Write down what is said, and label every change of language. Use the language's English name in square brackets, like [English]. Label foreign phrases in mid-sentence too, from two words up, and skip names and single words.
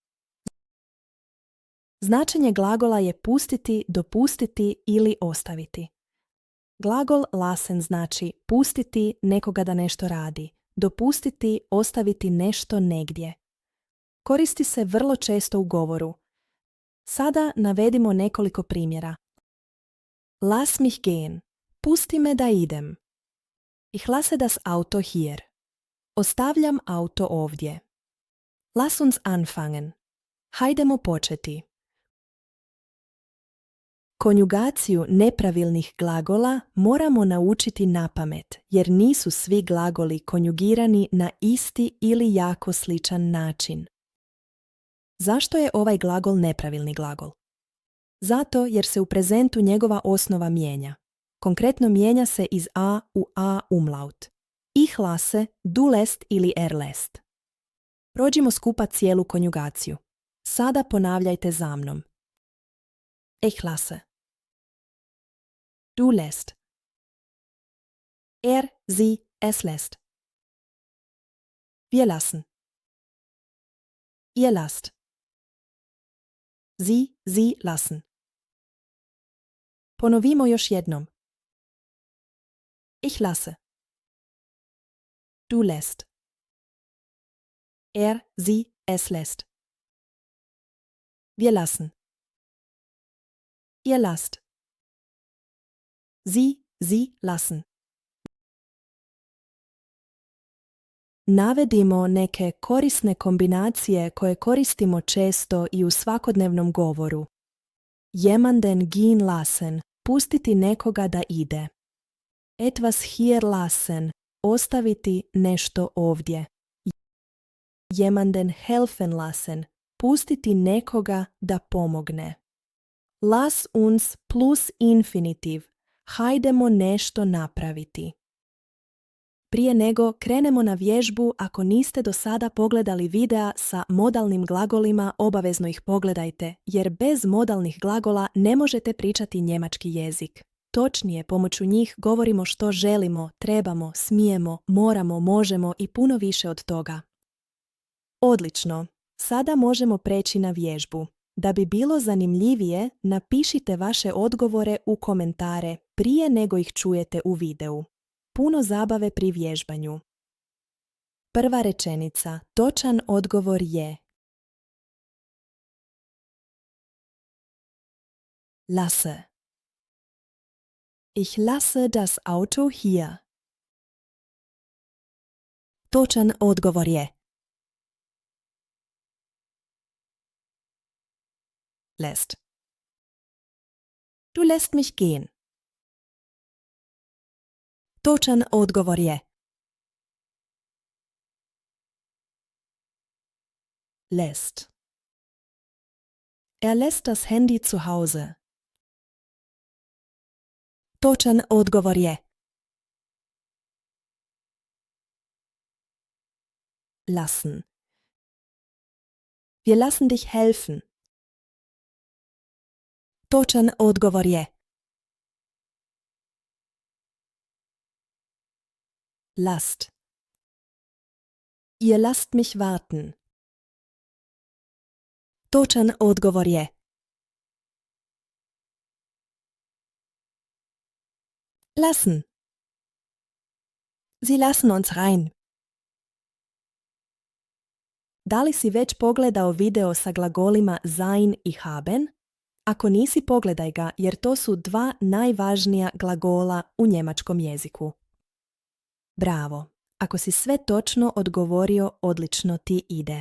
[Croatian] Značenje glagola je pustiti, dopustiti ili ostaviti. Glagol lassen znači pustiti nekoga da nešto radi, dopustiti, ostaviti nešto negdje. Koristi se vrlo često u govoru. Sada navedimo nekoliko primjera. [German] Lass mich gehen. [Croatian] Pusti me da idem. [German] Ich lasse das Auto hier. [Croatian] Ostavljam auto ovdje. [German] Lass uns anfangen. [Croatian] Hajdemo početi. Konjugaciju nepravilnih glagola moramo naučiti napamet, jer nisu svi glagoli konjugirani na isti ili jako sličan način. Zašto je ovaj glagol nepravilni glagol? Zato jer se u prezentu njegova osnova mijenja. Konkretno mijenja se iz a u a umlaut. [German] Ich lasse, du lässt ili er lässt. [Croatian] Prođimo skupa cijelu konjugaciju. Sada ponavljajte za mnom. [German] Ich lasse. Du lässt. Er, sie, es lässt. Wir lassen. Ihr lasst. Sie lassen. [Croatian] Ponovimo još jednom. [German] Ich lasse. Du lässt. Er, sie, es lässt. Wir lassen. Ihr lasst. Sie lassen. [Croatian] Navedimo neke korisne kombinacije koje koristimo često i u svakodnevnom govoru. [German] Jemanden gehen lassen, [Croatian] pustiti nekoga da ide. [German] Etwas hier lassen, [Croatian] ostaviti nešto ovdje. [German] Jemanden helfen lassen, [Croatian] pustiti nekoga da pomogne. [German] Lass uns plus infinitiv, [Croatian] hajdemo nešto napraviti. Prije nego krenemo na vježbu, ako niste do sada pogledali videa sa modalnim glagolima, obavezno ih pogledajte, jer bez modalnih glagola ne možete pričati njemački jezik. Točnije, pomoću njih govorimo što želimo, trebamo, smijemo, moramo, možemo i puno više od toga. Odlično! Sada možemo preći na vježbu. Da bi bilo zanimljivije, napišite vaše odgovore u komentare prije nego ih čujete u videu. Puno zabave pri vježbanju. Prva rečenica. Točan odgovor je lasse. [German] Ich lasse das Auto hier. [Croatian] Točan odgovor je lässt. [German] Du lässt mich gehen. [Croatian] Točan odgovor je lässt. [German] Er lässt das Handy zu Hause. [Croatian] Točan odgovor je lassen. [German] Wir lassen dich helfen. [Croatian] Točan odgovor je lasst. [German] Ihr lasst mich warten. [Croatian] Točan odgovor je lassen. [German] Sie lassen uns rein. [Croatian] Da li si već pogledao video sa glagolima sein i haben? Ako nisi, pogledaj ga, jer to su dva najvažnija glagola u njemačkom jeziku. Bravo! Ako si sve točno odgovorio, odlično ti ide.